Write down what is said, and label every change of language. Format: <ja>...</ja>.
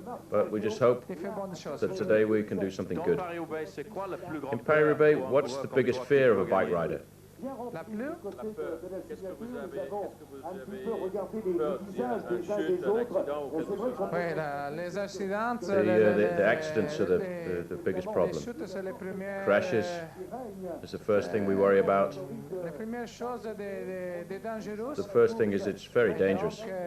<en>But we just hope that today we can do something good. In Paris-Roubaix, what's the biggest fear of a bike rider?</en> <fr>La peur, qu'est-ce que vous avez peur d'une chute, un accident ou quelque chose?</fr> <en>The accidents are the biggest problem. Crashes is the first thing we worry about. The first thing is it's very dangerous.</en>